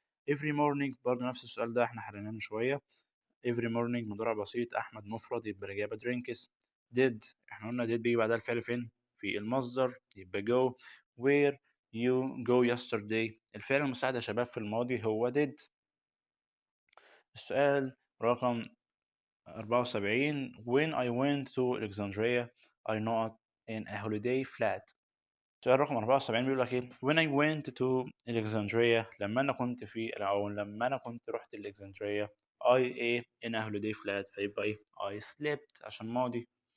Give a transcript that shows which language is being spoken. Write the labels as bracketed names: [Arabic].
[Arabic] every morning برضه نفس السؤال ده احنا حليناه من شوية. every morning مضارع بسيط، أحمد مفرد يبقى الإجابة drinks. did احنا قلنا did بيجي بعدها الفعل فين في المصدر يبقى go. [English] where you go yesterday، [Arabic] الفعل المساعد يا شباب في الماضي هو did. السؤال رقم [English] 74 when I went to Alexandria I not in a holiday flat. [Arabic] السؤال رقم 74 بيقول لك ايه [English] when I went to Alexandria، [Arabic] لما انا كنت رحت الإكسندرية I ايه [English] in a holiday flat، [Arabic] فيبقى ايه [English] I slept [Arabic] عشان ماضي.